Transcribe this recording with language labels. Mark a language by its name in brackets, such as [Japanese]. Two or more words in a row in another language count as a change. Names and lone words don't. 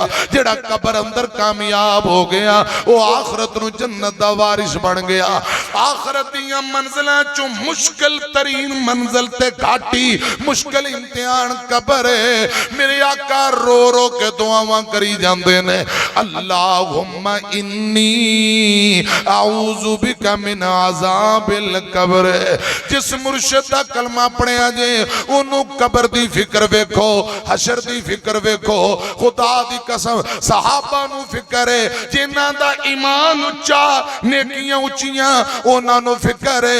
[Punjabi] جیہڑا قبر اندر کامیاب ہو گیا وہ آخرت نوں جنت دا وارث بن گیا. آخرت دی منزلاں چوں مشکل ترین منزل تے گھاٹی مشکل امتحان قبر ہے. میرے آقا رو رو کے دعاواں کری جاندے نے [Arabic] اللهم إني أعوذ بك من عذاب القبر. [Punjabi] جس مرشد دا کلمہ پڑھیا جے انہوں قبر دی فکر ویکھو، حشر دی فکر ویکھو. خدا دی قسم صحابہ نوں فکر ہے، جنہاں دا ایمان اچا نیکیاں اچیاں انہاں نوں فکر ہے.